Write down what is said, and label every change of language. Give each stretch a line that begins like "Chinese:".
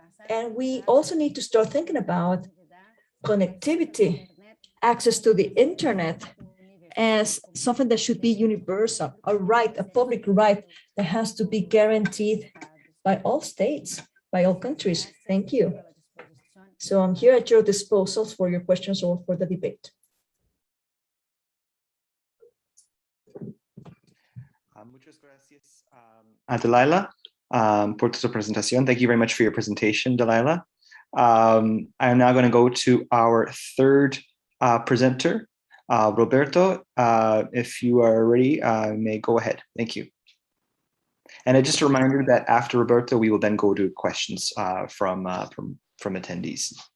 English: And we also need to start thinking about connectivity, access to the internet as something that should be universal, a right, a public right that has to be guaranteed by all states, by all countries. Thank you. So I'm here at your disposal for your questions or for the debate.
Spanish: Muchas gracias, Dalila, por tu presentación.
English: Thank you very much for your presentation, Dalila. I'm now going to go to our third presenter, Roberto. If you are ready, may go ahead. Thank you. And just a reminder that after Roberto, we will then go to questions from attendees.